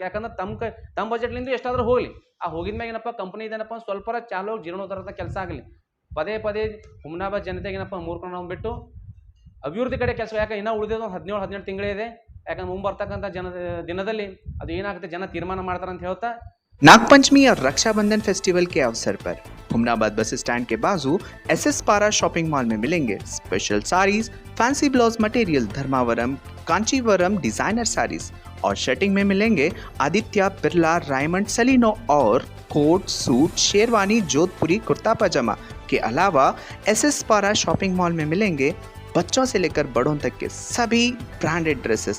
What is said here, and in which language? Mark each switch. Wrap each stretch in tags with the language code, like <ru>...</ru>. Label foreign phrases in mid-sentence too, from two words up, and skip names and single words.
<kn>ಯಾಕಂದ್ರೆ ತಮ್ಮ ಬಜೆಟ್ಲಿಂದ ಎಷ್ಟಾದರೂ ಹೋಗಲಿ, ಆ ಹೋಗಿದ ಮ್ಯಾಗ ಏನಪ್ಪ ಕಂಪ್ನಿದೇನಪ್ಪ ಸ್ವಲ್ಪ ಚಾಲೋ ಜೀರ್ಣೋದ್ಧಾರದ ಕೆಲಸ ಆಗಲಿ. ಪದೇ ಹುಮನಾಬಾದ್ ಜನತೆಗೇನಪ್ಪ ಮೂರ್ಕೊಂಡು ಬಿಟ್ಟು ಅಭಿವೃದ್ಧಿ ಕಡೆ ಕೆಲಸ. ಯಾಕೆ ಇನ್ನೂ ಉಳಿದಿದ್ದು 17-18 ತಿಂಗಳೇ ಇದೆ. ಯಾಕಂದ್ರೆ ಮುಂಬರ್ತಕ್ಕಂಥ ದಿನದಲ್ಲಿ ಅದು ಏನಾಗುತ್ತೆ ಜನ ತೀರ್ಮಾನ ಮಾಡ್ತಾರೆ ಅಂತ ಹೇಳ್ತಾ</kn> <hi>नागपंचमी और रक्षाबंधन फेस्टिवल के अवसर पर हुमनाबाद</hi> <en>bus stand</en> <hi>के बाजू SS पारा शॉपिंग मॉल में मिलेंगे</hi> <en>special sarees, fancy blouse material,</en> <hi>धर्मावरम, कांचीवरम</hi> <en>designer sarees</en> <hi>और शर्टिंग में मिलेंगे आदित्य बिरला, रायमंड, सलीनो और कोट, सूट, शेरवानी, जोधपुरी, कुर्ता पजामा के अलावा SS पारा शॉपिंग मॉल में मिलेंगे बच्चों से लेकर बड़ों तक के सभी</hi> <en>branded dresses.</en>